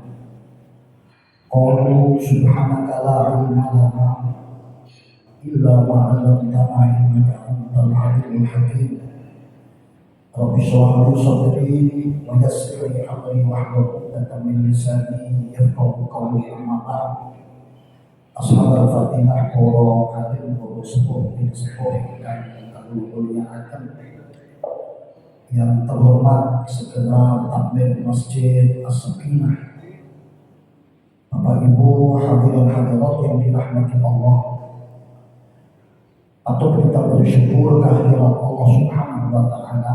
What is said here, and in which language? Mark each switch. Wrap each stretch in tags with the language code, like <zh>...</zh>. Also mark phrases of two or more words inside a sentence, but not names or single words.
<ar>قالوا سبحانك لا علم لنا إلا ما علمتنا إنك أنت العليم الحكيم. رب اشرح لي صدري ويسر لي أمري واحلل عقدة من لساني يفقهوا قولي. أما بعد. أصحاب الفاتحة</ar> <id>para alim guru sepuh dan kemuliaan yang terhormat segenap takmir Masjid As-Sakinah, Bapak Ibu hadirin hadirat yang dirahmati Allah. Patut kita bersyukur kehadiran Allah</id> <ar>سبحانه وتعالى.</ar>